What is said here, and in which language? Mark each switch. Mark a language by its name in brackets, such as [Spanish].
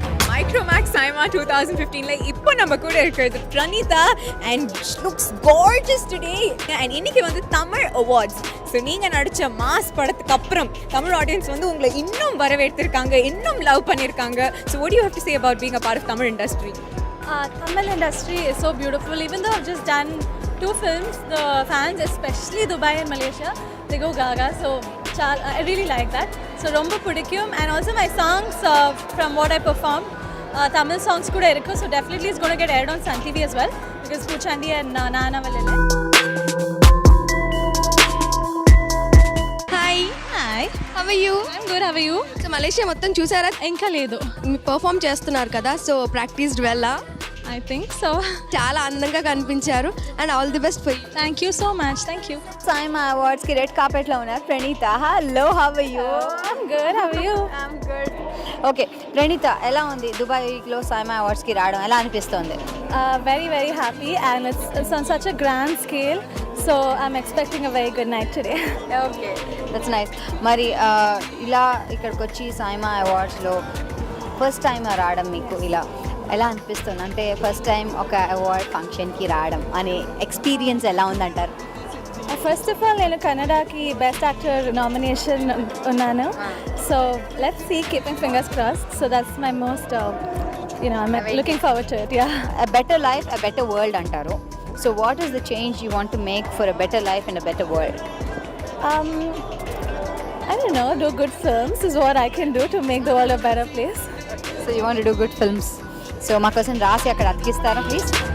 [English] Micromax Saima 2015 like [Tamil] இப்போ நம்ம கூட இருக்கிறது [English] Pranitha and she looks gorgeous today and [Tamil] இன்னைக்கு வந்து தமிழ் [English] awards. [Tamil] ஸோ நீங்கள் நடித்த மாஸ் படத்துக்கு அப்புறம் தமிழ் ஆடியன்ஸ் வந்து உங்களை இன்னும் வரவேற்றிருக்காங்க, இன்னும் லவ் பண்ணியிருக்காங்க. [English] So what do you have to say about being a part of Tamil industry? Tamil industry is so beautiful. Even though I've just done 2 films, the fans, especially Dubai and Malaysia, they go gaga. So I really like that. So [Tamil] romba pidikum, [English] and also my songs from what I performed, Tamil songs [Tamil] kuda irukku. [English] So definitely it's going to get aired on Sun TV as well because Puchandi and Nana Valele. Hi, how are you? I'm good, how are you? [Telugu] So Malaysia మొత్తం చూసారా? ఇంకా లేదు. Perform చేస్తున్నారు కదా, so practised వెళ్ళా? [English] I think so. [Telugu] చాలా అందంగా కనిపించారు [English] And all the best for you. Thank you so much. Thank you. [Telugu] Saima Awards కి రెడ్ కార్పెట్ లో ఉన్నారు Pranitha. [English] Hello, how are you? I'm good, how are you? I'm good. [Telugu] Okay, Pranitha, ఎలా ఉంది దుబాయ్లో Saima Awards కి రావడం? ఎలా అనిపిస్తుంది? [English] Very, very happy and it's on such a grand scale. So I'm expecting a very good night today. Okay, that's nice. [Telugu] మరి ఇలా ఇక్కడికి వచ్చి Saima Awardsలో ఫస్ట్ టైం రావడం మీకు ఇలా ఎలా అనిపిస్తుంది? అంటే ఫస్ట్ టైం ఒక అవార్డ్ ఫంక్షన్కి రావడం అనే ఎక్స్పీరియన్స్ ఎలా ఉందంటారు? [English] first of all [Telugu] నేను కన్నడకి [English] best actor nomination [Telugu] ఉన్నాను. [English] So let's see, keeping fingers crossed. So that's my most I'm looking forward to it. Yeah. A better life, a better world [Telugu] అంటారు. [English] So what is the change you want to make for a better life and a better world? I don't know, do good films is what I can do to make the world a better place. So you want to do good films. [Telugu] So మా కోసం రాసి అక్కడ అతికిస్తారా please?